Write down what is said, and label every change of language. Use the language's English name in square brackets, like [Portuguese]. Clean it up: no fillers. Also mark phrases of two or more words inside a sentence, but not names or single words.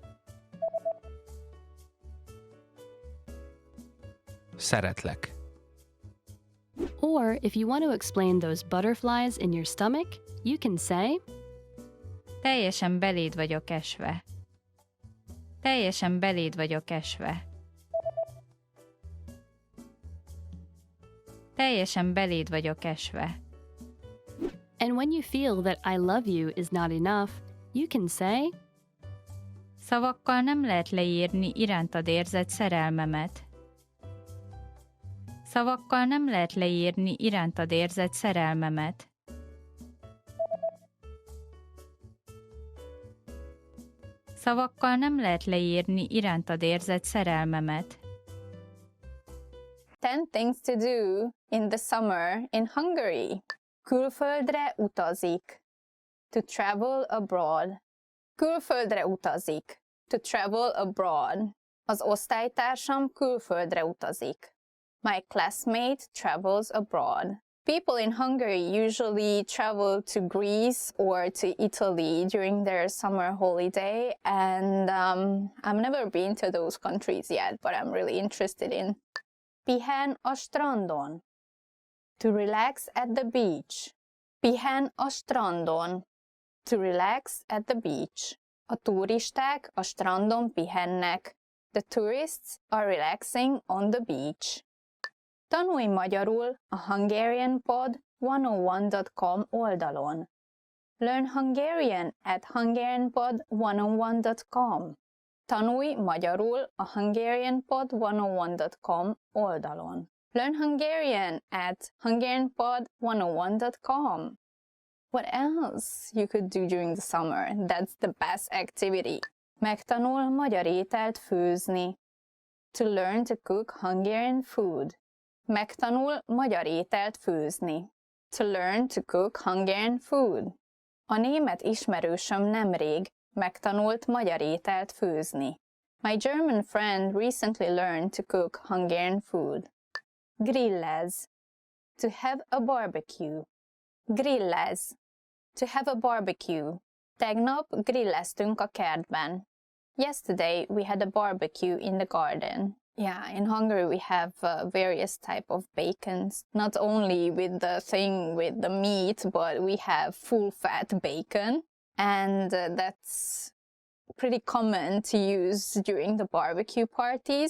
[Hungarian] Szeretlek. [English] Or if you want to explain those butterflies in your stomach, you can say [Hungarian] Teljesen beléd vagyok esve. Teljesen beléd vagyok esve. Teljesen beléd vagyok esve. [English] And when you feel that I love you is not enough, you can say [Hungarian] Szavakkal nem lehet leírni irántad érzett szerelmemet. Szavakkal nem lehet leírni irántad érzett szerelmemet. Szavakkal nem lehet leírni irántad érzett szerelmemet. [English] 10 things to do in the summer in Hungary. [Hungarian] Külföldre utazik. [English] To travel abroad. [Hungarian] Külföldre utazik. [English] To travel abroad. [Hungarian] Az osztálytársam külföldre utazik. [English] My classmate travels abroad. People in Hungary usually travel to Greece or to Italy during their summer holiday, and I've never been to those countries yet, but I'm really interested in. [Hungarian] Pihen a strandon. [English] To relax at the beach. [Hungarian] Pihen a strandon. [English] To relax at the beach. [Hungarian] A turisták a strandon pihennek. [English] The tourists are relaxing on the beach. [Hungarian] Tanulj magyarul a hungarianpod101.com oldalon. [English] Learn Hungarian at hungarianpod101.com. [Hungarian] Tanulj magyarul a hungarianpod101.com oldalon. [English] Learn Hungarian at hungarianpod101.com. What else you could do during the summer? That's the best activity. [Hungarian] Megtanul magyar ételt főzni. [English] To learn to cook Hungarian food. [Hungarian] Megtanul magyar ételt főzni. [English] To learn to cook Hungarian food. [Hungarian] A német ismerősöm nemrég megtanult magyar ételt főzni. [English] My German friend recently learned to cook Hungarian food. Grillez. To have a barbecue. Grillez. To have a barbecue. Tegnap grilleztünk a kertben. Yesterday we had a barbecue in the garden. Yeah, in Hungary we have various type of bacons. Not only with the thing with the meat, but we have full-fat bacon. And that's pretty common to use during the barbecue parties.